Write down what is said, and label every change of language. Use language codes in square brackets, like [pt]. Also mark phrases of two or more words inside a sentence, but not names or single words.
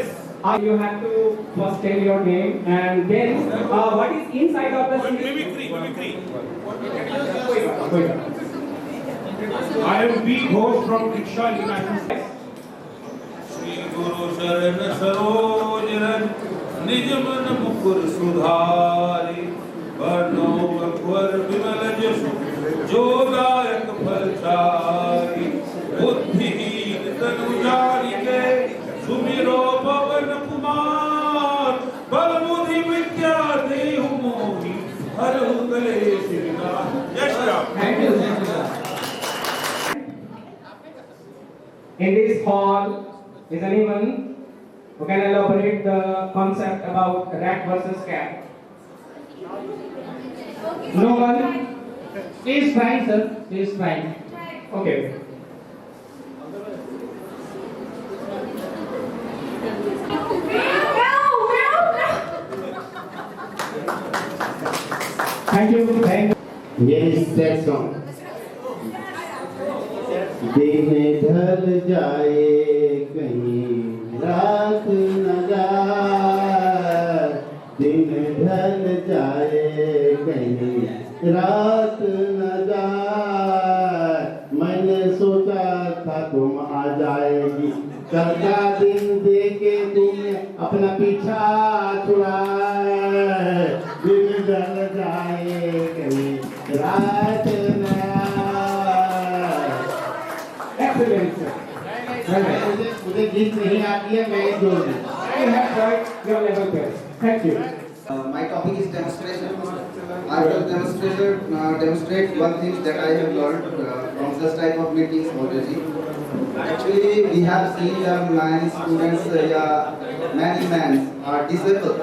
[en] You have to first tell your name and then what is inside of the CD? Mimicry. Wait. I am B. Ghosh from Diksha International. [hi] श्री गुरु शरण सरोज रन निज मन मुकुर सुधारी वर्णो अकबर विमल जसु जो दायक फलचारी बुद्धिहीन तनु जानिके सुमिरो पवन कुमार बल बुद्धि विद्या देहु मोहि हरहु कलेश विनाश। जय श्री राम। [en] Thank you, sir. In this hall, is anyone who can elaborate the concept about rat versus cat? No one? Please try, sir. Please try. Okay. Thank you. Thank you. Here is that song. [hi] दिन ढल जाए कहीं रात न जाए, दिन ढल जाए कहीं रात न जाए, मैंने सोचा था तुम आ जाएगी, कल का दिन देके तुमने अपना पीछा छुड़ाए, दिन ढल जाए कहीं रात न जाए। [en] Excellent, sir. [hi] मुझे गीत नहीं आती है, मैं जोड़ दूं। [en] You have tried your level best. Thank you. My topic is demonstration. I will demonstrate one thing that I have learned from this type of meetings already. Actually, we have seen many students, many men are disabled.